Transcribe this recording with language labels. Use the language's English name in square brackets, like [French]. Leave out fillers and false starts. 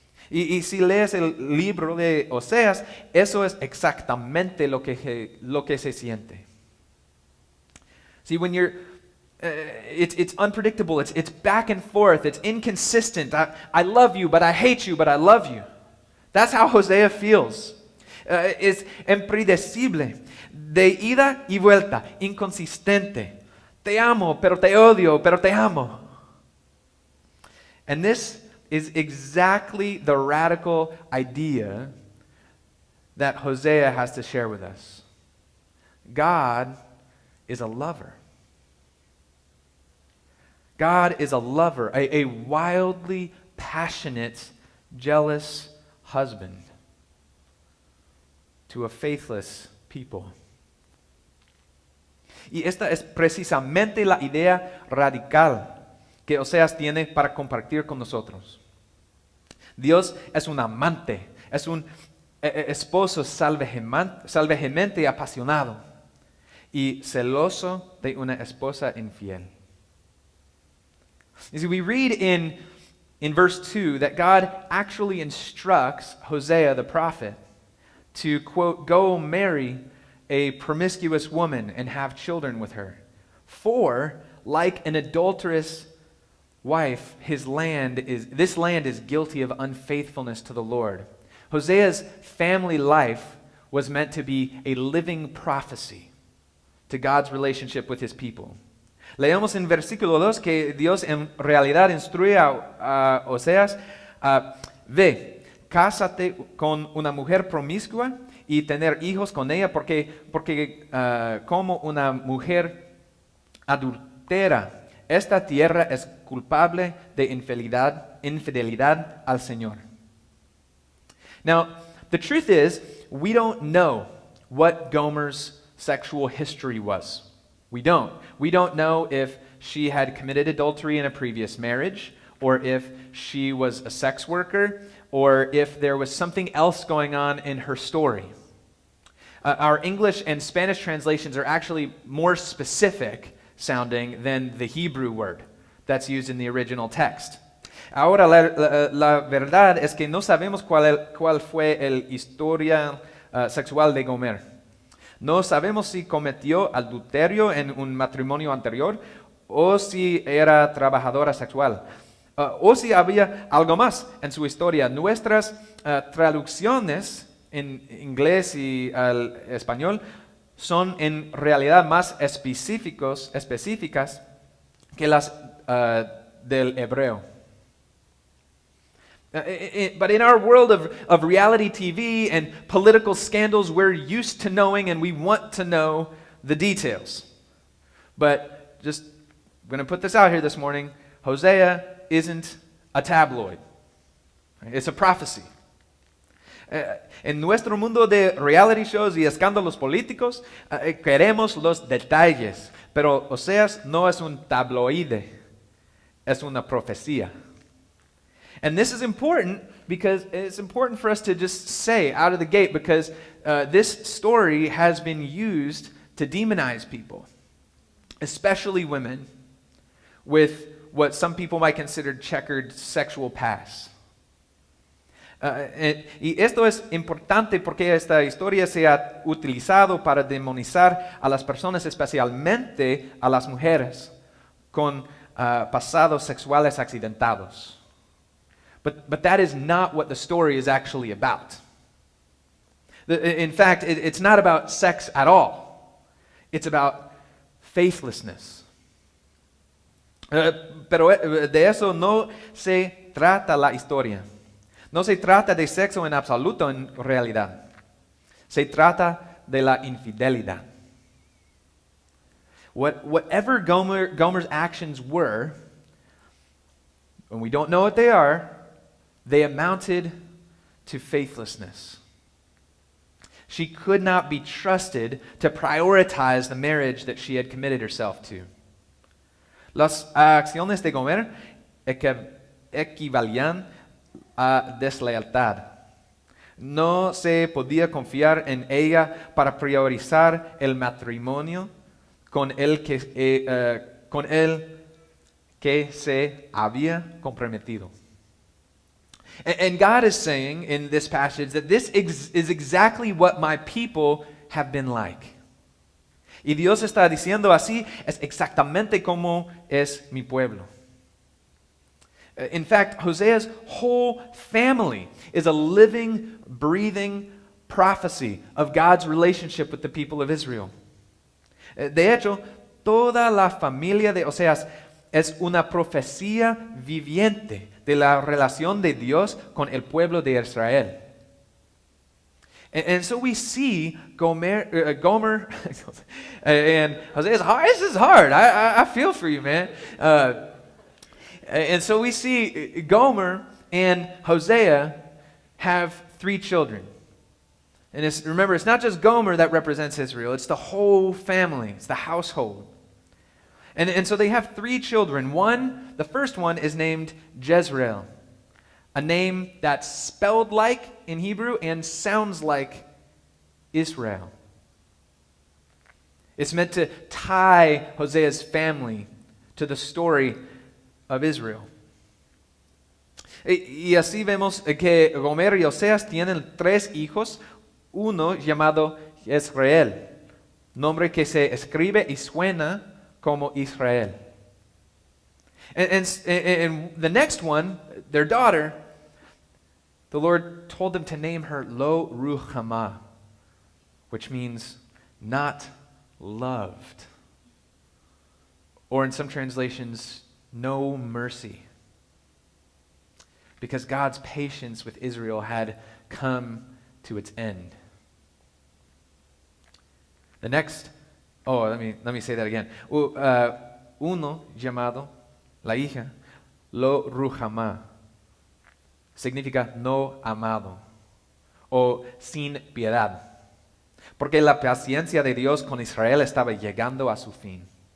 [Spanish] Y si lees el libro de Oseas, eso es exactamente lo que se siente. [English] See, when you're, it's unpredictable, it's back and forth, it's inconsistent. I love you, but I hate you, but I love you. That's how Hosea feels. [Spanish] Es impredecible, de ida y vuelta, inconsistente. Te amo, pero te odio, pero te amo. [English] And this is exactly the radical idea that Hosea has to share with us. God is a lover. God is a lover, a wildly passionate, jealous husband to a faithless people. [Spanish] Y esta es precisamente la idea radical que Oseas tiene para compartir con nosotros. Dios es un amante, es un esposo salvajemente apasionado y celoso de una esposa infiel. [English] You see, we read in verse 2 that God actually instructs Hosea the prophet to, quote, go marry a promiscuous woman and have children with her. For, like an adulterous wife, this land is guilty of unfaithfulness to the Lord. Hosea's family life was meant to be a living prophecy to God's relationship with his people. [Spanish] Leemos en versículo 2 que Dios en realidad instruye a Oseas, ve, cásate con una mujer promiscua y tener hijos con ella, porque como una mujer adultera, esta tierra es culpable de infidelidad al Señor. [English] Now, the truth is, we don't know what Gomer's sexual history was. We don't. We don't know if she had committed adultery in a previous marriage, or if she was a sex worker, or if there was something else going on in her story. Our English and Spanish translations are actually more specific sounding than the Hebrew word that's used in the original text. [Spanish] Ahora, la verdad es que no sabemos cuál fue la historia sexual de Gomer. No sabemos si cometió adulterio en un matrimonio anterior o si era trabajadora sexual. O si había algo más en su historia. Nuestras traducciones en inglés y al español son en realidad más específicas que las del hebreo. [English] But in our world of reality TV and political scandals, we're used to knowing and we want to know the details. But I'm going to put this out here this morning. Hosea isn't a tabloid. It's a prophecy. [Spanish] En nuestro mundo de reality shows y escándalos políticos, queremos los detalles. Pero Oseas no es un tabloide, es una profecía. [English] And this is important because it's important for us to just say out of the gate, because this story has been used to demonize people, especially women, with what some people might consider checkered sexual past. [Spanish] Y esto es importante porque esta historia se ha utilizado para demonizar a las personas, especialmente a las mujeres con pasados sexuales accidentados. [English] But that is not what the story is actually about. In fact, it's not about sex at all. It's about faithlessness. [Spanish] Pero de eso no se trata la historia. No se trata de sexo en absoluto en realidad. Se trata de la infidelidad. [English] Whatever Gomer's actions were, when we don't know what they amounted to faithlessness. She could not be trusted to prioritize the marriage that she had committed herself to. [Spanish] Las acciones de Gomer equivalían a deslealtad. No se podía confiar en ella para priorizar el matrimonio con el que se había comprometido. [English] And God is saying in this passage that this is exactly what my people have been like. [Spanish] Y Dios está diciendo así, es exactamente como es mi pueblo. [English] In fact, Hosea's whole family is a living, breathing prophecy of God's relationship with the people of Israel. [Spanish] De hecho, toda la familia de Oseas es una profecía viviente de la relación de Dios con el pueblo de Israel. [English] And so we see Gomer and Hosea. This is hard. I feel for you, man. And so we see Gomer and Hosea have 3 children. And remember, it's not just Gomer that represents Israel. It's the whole family. It's the household. And so they have 3 children. The first one is named Jezreel, a name that's spelled like in Hebrew and sounds like Israel. It's meant to tie Hosea's family to the story of Israel. [Spanish] Y así vemos que Gomer y Oseas tienen 3 hijos, uno llamado Jezreel, nombre que se escribe y suena como Israel. [English] And the next one, their daughter, the Lord told them to name her Lo Ruhamah, which means not loved. Or in some translations, no mercy. Because God's patience with Israel had come to its end. The next, let me say that again. [Spanish] Uno llamado, la hija, Lo Ruhamah, significa no amado o sin piedad, porque la paciencia de Dios con Israel estaba llegando a su fin.